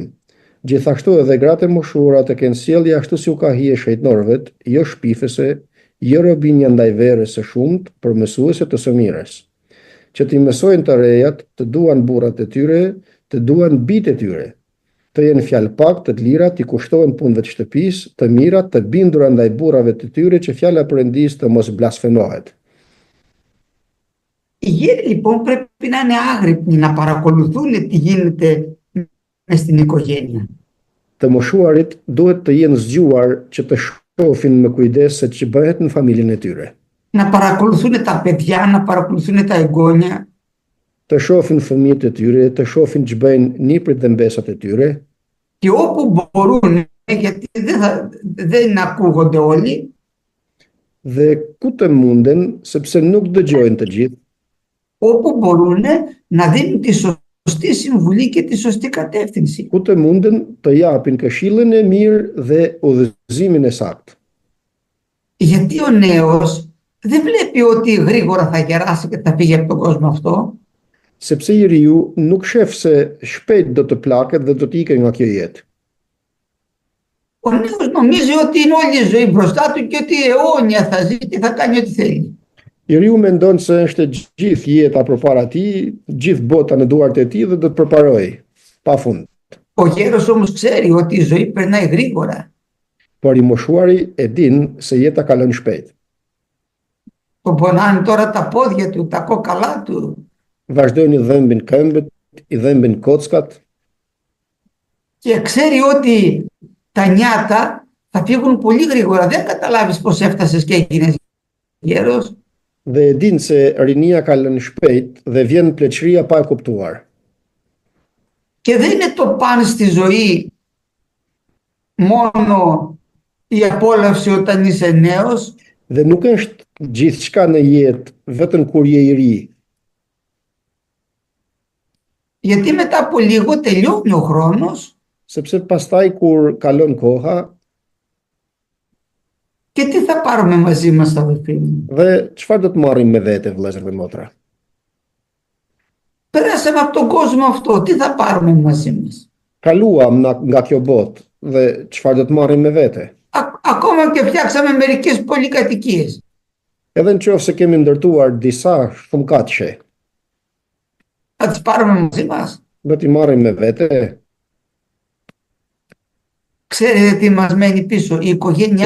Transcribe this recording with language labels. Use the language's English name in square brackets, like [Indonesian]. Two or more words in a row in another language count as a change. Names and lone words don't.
[Albanian] Gjithashtu edhe gratë e moshuara të kenë sjellje ashtu si u ka hije shejtnorëvet, jo shpifëse, jo robinja ndaj verës së shumt, por mësuese të së mirës. Që t'i mësojnë të rejat, të duan burrat e tyre, të duan bitë e tyre, të jenë fjalë pak, të lira, t'i kushtohen punëve të shtëpisë, të mira, të bindura ndaj burrave të tyre, që fjala e Perëndisë të mos blasfemohet. [Greek] Οι γέροι λοιπόν πρέπει να είναι άγρυπνοι, να παρακολουθούν τι γίνεται μες στην οικογένεια. [Albanian] Të moshuarit duhet të jenë zgjuar që të shohin me kujdes se që bëhet në familjen e tyre. [Greek] Να παρακολουθούν τα παιδιά, να παρακολουθούν τα εγγόνια. [Albanian] Të shohin fëmijët e tyre, të shohin që bëjnë niprit dhe mbesat e tyre. [Greek] Και όπου μπορούν, γιατί δεν ακούγονται όλοι. [Albanian] Dhe ku të munden, sepse nuk dëgjojnë të gjithë. [Greek] Όπου μπορούν να δίνουν τη σωστή συμβουλή και τη σωστή κατεύθυνση. [Albanian] Ku të munden të japin këshillën e mirë dhe udhëzimin e saktë. [Greek] Γιατί ο νέος δεν βλέπει ότι γρήγορα θα γεράσει και θα φύγει από τον κόσμο αυτό. [Albanian] Sepse njeriu nuk shef se shpejt do të plaket dhe do të ikë nga kjo jetë. [Greek] Ο νέος νομίζει ότι είναι όλη η ζωή μπροστά του και ότι αιώνια θα ζει και θα κάνει ό,τι θέλει. [Albanian] Njeriu mendon se është gjithë jeta përpara tij, gjithë bota në duart e tij dhe do të përparojë pafund. [Greek] Ο γέρος όμως ξέρει ότι η ζωή περνάει γρήγορα. [Albanian] Por i moshuari e din se jeta kalon shpejt. [Greek] Τον πονάνε τώρα τα πόδια του, τα κόκαλά του. [Albanian] Vazhdojnë i dhëmbin këmbët, i dhëmbin kockat. [Greek] Και ξέρει ότι τα νιάτα θα φύγουν πολύ γρήγορα. Δεν καταλάβεις πώς έφτασες και έγινες γέρος. [Albanian] Dhe e din se rinia ka lënë shpejt dhe vjen pleqëria pa e kuptuar. [Greek] Και δεν είναι το παν στη ζωή μόνο η απόλαυση όταν είσαι νέος. [Albanian] Dhe nuk është gjithçka në jetë vetëm kur je i ri. [Greek] Γιατί μετά από λίγο τελειώνει ο χρόνος. [Albanian] Sepse pastaj kur kalon koha, [Greek] και τι θα πάρουμε μαζί μας, αδελφοί μου. [Albanian] dhe çfarë do të marrim me vete, vëllezër dhe motra? [Greek] Περάσαμε από τον κόσμο αυτό, τι θα πάρουμε μαζί μας. [Albanian] Kaluam nga kjo botë dhe çfarë do të marrim me vete? [Greek] Ακόμα και φτιάξαμε μερικές πολυκατοικίες. [Albanian] Edhe në qoftë se kemi ndërtuar disa shumëkatëshe, [Greek] Θα τις πάρουμε μαζί μας. [Albanian] do t'i marrim me vete? [Greek] Ξέρετε τι μας μένει πίσω, η οικογένειά